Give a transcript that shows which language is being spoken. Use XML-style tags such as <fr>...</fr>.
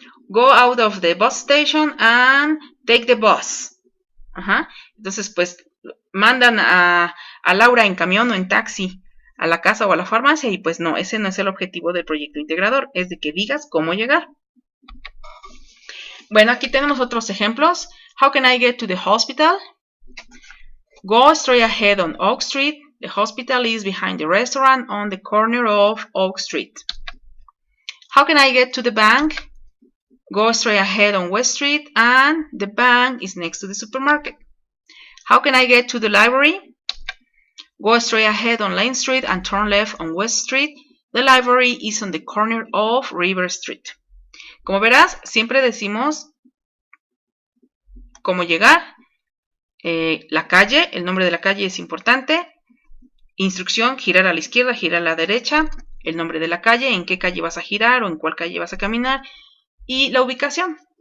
<en>Go out of the bus station and take the bus. Ajá.</en> <es>Entonces, pues, mandan a Laura en camión o en taxi a la casa o a la farmacia y pues no, ese no es el objetivo del proyecto integrador, es de que digas cómo llegar. Bueno, aquí tenemos otros ejemplos.</es> <en>How can I get to the hospital? Go straight ahead on Oak Street. The hospital is behind the restaurant on the corner of Oak Street. How can I get to the bank? Go straight ahead on West Street and the bank is next to the supermarket. How can I get to the library? Go straight ahead on Lane Street and turn left on West Street. The library is on the corner of River Street.</en> <es>Como verás, siempre decimos cómo llegar. La calle, el nombre de la calle es importante. Instrucción, girar a la izquierda, girar a la derecha. El nombre de la calle, en qué calle vas a girar o en cuál calle vas a caminar. Y la ubicación.</es>